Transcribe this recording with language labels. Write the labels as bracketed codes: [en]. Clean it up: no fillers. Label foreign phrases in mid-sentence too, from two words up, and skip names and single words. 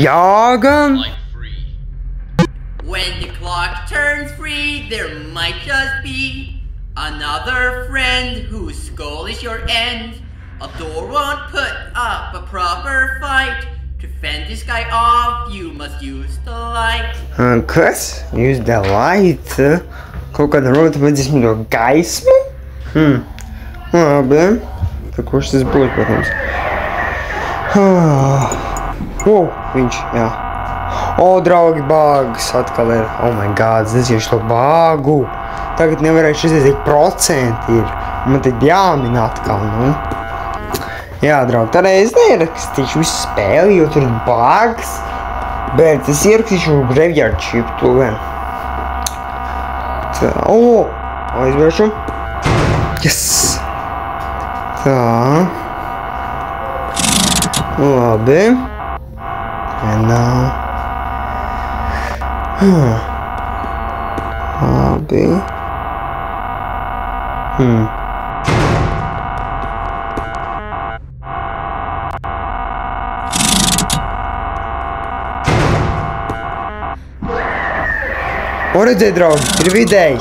[lv] Jā gan! [en] When the clock turns 3, there might just be another friend whose goal is your end. A door won't put up a proper fight. To fend this guy off, you must use the light. Kas? Use the light? [lv] Kaut kāda rota vajadzēsim to gaismu? Labi. Tad kurš tas būs, protams? Viņš, jā. Draugi, bāgas atkal ir. [en] Oh my god, [lv] es nezinu to bāgu. Tagad nevarēšu izdarīt, cik procenti ir. Man tad jāmin atkal, nu. Jā, draugi, tad es neierakstīšu visu spēli, jo tur ir bāgas. Bet es ierakstīšu [en] graveyard chip [lv] to gan. Tā, aizvēršu. Yes! Tā. Labi. [en] And now. [lv] Labi. Redzēji, draugi, ir vidējs.